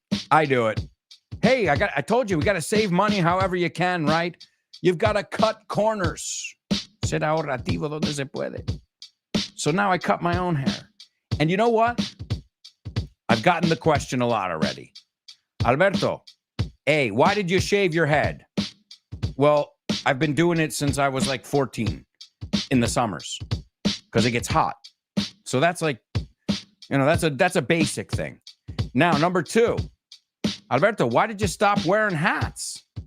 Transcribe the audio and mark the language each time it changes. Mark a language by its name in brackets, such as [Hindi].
[English] I do it. Hey, I told you, we got to save money however you can, right? You've got to cut corners. [Spanish] Ser ahorrativo donde se puede. [English] So now I cut my own hair. And you know what? I've gotten the question a lot already. Alberto, hey, why did you shave your head? Well, I've been doing it since I was like 14 in the summers because it gets hot. So that's like, that's a basic thing. Now, number two, Alberto, why did you stop wearing hats?